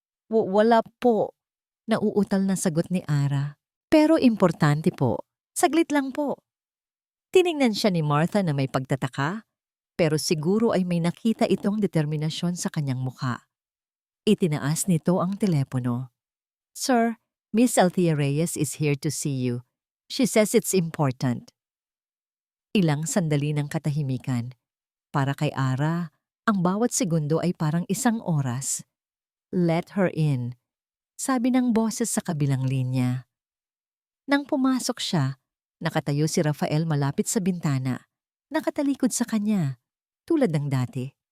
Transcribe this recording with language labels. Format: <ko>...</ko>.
<tl>Wala po," nauutal na sagot ni Ara. "Pero importante po. Saglit lang po." Tiningnan siya ni Martha na may pagtataka, pero siguro ay may nakita itong determinasyon sa kanyang mukha. Itinaas nito ang telepono.</tl> <en>"Sir, Miss Althea Reyes is here to see you. She says it's important."</en> <tl>Ilang sandali ng katahimikan. Para kay Ara, ang bawat segundo ay parang 1 oras.</tl> <en>"Let her in,"</en> <tl>sabi ng boses sa kabilang linya. Nang pumasok siya, nakatayo si Rafael malapit sa bintana, nakatalikod sa kanya, tulad ng dati.</tl>